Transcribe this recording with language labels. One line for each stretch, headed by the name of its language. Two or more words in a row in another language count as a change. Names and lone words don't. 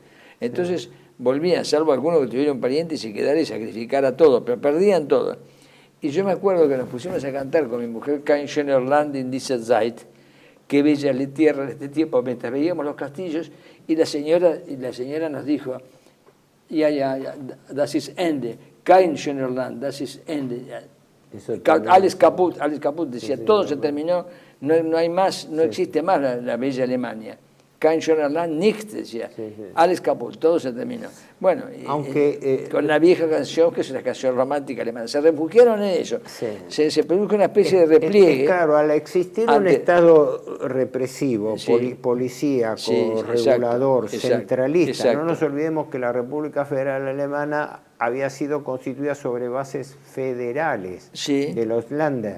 Spanish: Entonces volvían, salvo algunos que tuvieron parientes y se quedara y sacrificara todo, pero perdían todo. Y yo me acuerdo que nos pusimos a cantar con mi mujer
German: Kein schöner Land in dieser Zeit,
Spanish: qué bella es la tierra en este tiempo, mientras veíamos los castillos, y la señora nos dijo,
German: das ist Ende, kein schöner Land, das ist Ende. Alles kaputt,
Spanish: decía, todo se terminó, no hay más, no existe más la bella Alemania.
German: Kein schöner Land, nichts, decía. Alles kaputt,
Spanish: todo se terminó. Bueno, con la vieja canción, que es una canción romántica alemana, se refugiaron en eso. Se produjo una especie de repliegue. Claro, al existir un Estado represivo, policíaco, regulador, centralista, no nos olvidemos que la República Federal Alemana había sido constituida sobre bases federales de los Länder.